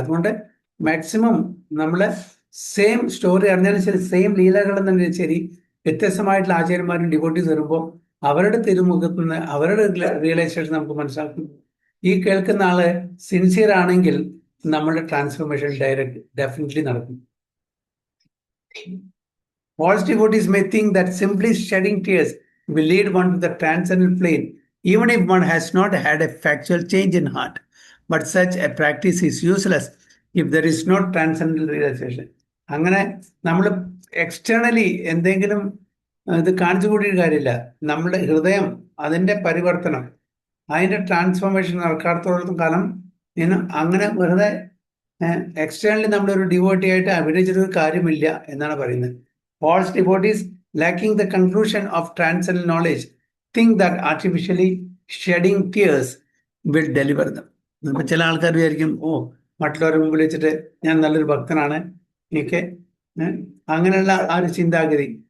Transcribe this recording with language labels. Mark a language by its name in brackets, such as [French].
[Malayalam] അതുകൊണ്ട് മാക്സിമം നമ്മൾ same story അറിഞ്ഞാലും ശരി, സെയിം ലീലകൾ തന്നെ ശരി, വ്യത്യസ്തമായിട്ടുള്ള ആചാര്യന്മാരും ഡിവോട്ടീസ് വരുമ്പോൾ അവരുടെ തിരുമുഖത്ത് നിന്ന് അവരുടെ റിയലൈസേഷൻ നമുക്ക് മനസ്സിലാക്കും. ഈ കേൾക്കുന്ന ആള് സിൻസിയർ ആണെങ്കിൽ നമ്മുടെ ട്രാൻസ്ഫോർമേഷൻ ഡെഫിനറ്റ്ലി നടക്കും. [English] False devotees may think that simply shedding tears will lead one to the transcendental plane, even if one has not had a factual change in heart. But such a practice is useless if there is no transcendental realization. [Malayalam] അങ്ങനെ നമ്മൾ externally എന്തെങ്കിലും ഇത് കാണിച്ചു കൂട്ടിയിട്ട് കാര്യമില്ല. നമ്മുടെ ഹൃദയം, അതിൻ്റെ പരിവർത്തനം, അതിൻ്റെ ട്രാൻസ്ഫോർമേഷൻ നടക്കാത്തോളം കാലം അങ്ങനെ വെറുതെ എക്സ്റ്റേണലി നമ്മളൊരു ഡിവോട്ടി ആയിട്ട് അഭിനയിച്ചിട്ടൊരു കാര്യമില്ല എന്നാണ് പറയുന്നത്. [English] False devotees, lacking the conclusion of transcendental knowledge, think that artificially shedding tears will deliver them. [Malayalam] നമുക്ക് ചില ആൾക്കാർ വിചാരിക്കും, മറ്റുള്ളവരെ മുമ്പിൽ വെച്ചിട്ട് ഞാൻ നല്ലൊരു ഭക്തനാണ്, എനിക്ക് അങ്ങനെയുള്ള ആ ഒരു ചിന്താഗതി.